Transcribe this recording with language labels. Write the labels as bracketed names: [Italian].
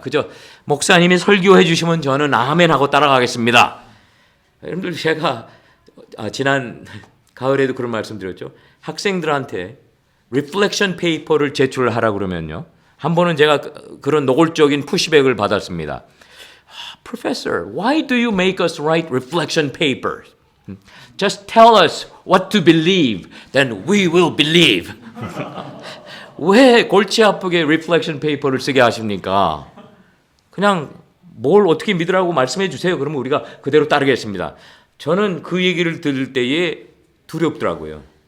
[Korean] 그저 목사님이 설교해 주시면 저는 아멘 하고 따라가겠습니다. 여러분들 제가 지난 가을에도 그런 말씀 드렸죠. 학생들한테 리플렉션 페이퍼를 제출하라고 그러면요. 한 번은 제가 그런 노골적인 푸시백을 받았습니다. [English] Professor, why do you make us write reflection papers? Just tell us what to believe, then we will believe. [Korean] 왜 골치 아프게 리플렉션 페이퍼를 쓰게 하십니까? 그냥 뭘 어떻게 믿으라고 말씀해 주세요. 그러면 우리가 그대로 따르겠습니다. 저는 그 얘기를 들을 때에 두렵더라고요.